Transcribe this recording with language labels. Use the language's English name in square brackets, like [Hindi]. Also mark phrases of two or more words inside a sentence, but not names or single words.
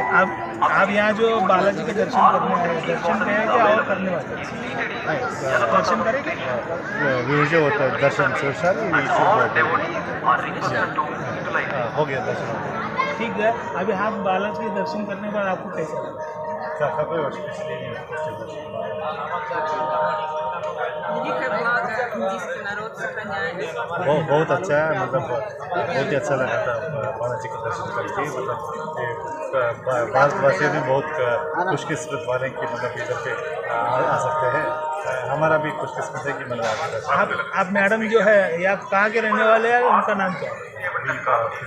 [Hindi] आप यहाँ जो बालाजी के दर्शन करने आए, दर्शन करें क्या और करने वाले? दर्शन करेंगे? जो होता है दर्शन से सारे हो गया दर्शन. ठीक है. अभी आप बालाजी के दर्शन करने के बाद आपको कैसा लगा? [Russian] Великое благо индийский народ сохраняет. [Hindi] बहुत अच्छा है, मतलब बहुत ही अच्छा लगा था बालाजी का दर्शन करके. मतलब भारतवासियों में बहुत खुशकिस्मत वाले कि मतलब इधर पे आ सकते हैं. हमारा भी खुशकिस्मत है कि मतलब आप मैडम जो है ये आप कहाँ के रहने वाले हैं, उनका नाम क्या है?